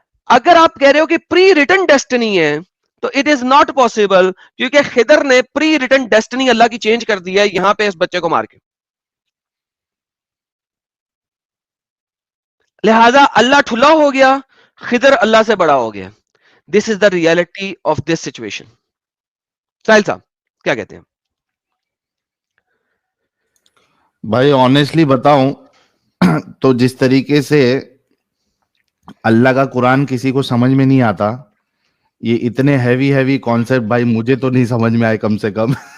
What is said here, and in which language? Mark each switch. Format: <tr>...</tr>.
<ur>اگر آپ کہہ رہے ہو کہ پری ریٹن ڈیسٹنی ہے تو</ur> <en>it is not possible,</en> <ur>کیونکہ خضر نے پری ریٹن ڈیسٹنی اللہ کی چینج کر دی ہے یہاں پہ اس بچے کو مار کے. لہذا اللہ ٹھلا ہو گیا, خضر اللہ سے بڑا ہو گیا.</ur> <en>This is the reality of this situation.</en> <ur>ساحل صاحب کیا کہتے ہیں؟ بھائی آنیسٹلی بتاؤں تو جس طریقے سے اللہ کا قرآن کسی کو سمجھ میں نہیں آتا, یہ اتنے ہیوی کانسیپٹ بھائی مجھے تو نہیں سمجھ میں آئے کم سے کم.</ur>